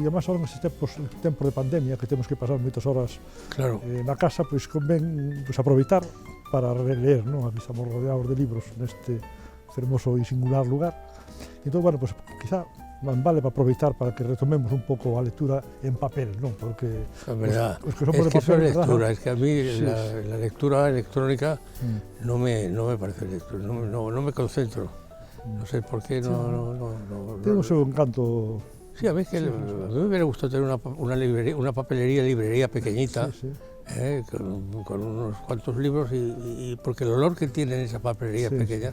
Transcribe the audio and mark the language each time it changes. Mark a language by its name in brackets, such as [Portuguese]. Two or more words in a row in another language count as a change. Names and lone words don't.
[Galician] E [Spanish] además, ahora [Galician] nestes tempos de pandemia, que temos que pasar moitas horas na casa, pois convén aproveitar para releer, non? Aquí estamos rodeados de libros neste fermoso e singular lugar. Entón, bueno, pois quizá vale para aproveitar para que retomemos un pouco a lectura en papel, non? Porque [Spanish] es verdad, [Galician] os que somos de papel, [Spanish] eso es lectura, ¿verdad? es que a mí la lectura electrónica no me parece lectura, no me concentro, no sé por qué, [Galician] Ten o seu encanto. [Spanish] Sí, a mí me hubiera gustado tener una librería pequeñita, con unos cuantos libros, y porque el olor que tienen esas papelerías pequeñas...